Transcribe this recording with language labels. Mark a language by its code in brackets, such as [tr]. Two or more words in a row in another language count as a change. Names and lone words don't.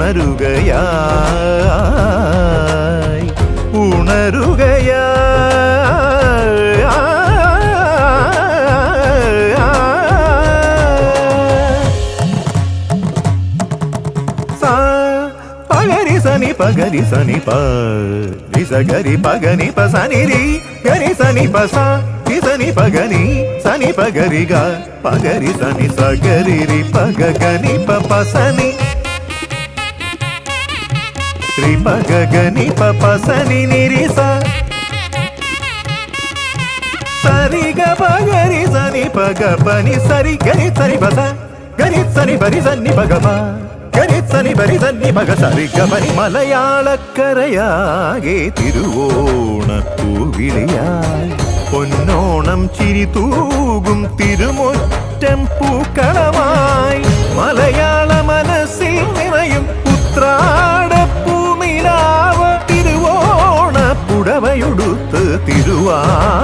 [ml] ഉണരുകയായി പഗരി സനി പഗരി സനി പഗരി പഗനി പസനി രി ഗരി സനി പസ సని పగని సని పగరిగా పగరి సని సగరి రి పగగని పపసని రి పగగని పపసని నిరిస సరిగ పగరి సని పగపని సరి గరి సరి పస గరి సని పరి సని పగప గరి సని పరి సని పగ సరిగ పని മലയാളക്കരയാകെ തിരുവോണപ്പൂവിളിയായി പൊന്നോണം ചിരി തൂകും തിരുമുറ്റം പൂക്കളമായി മലയാള മനസ്സിൽ നിറയും ഉത്രാടപ്പൂനിലാവ് തിരുവോണ പുടവയുടുത്ത് തിരുവാ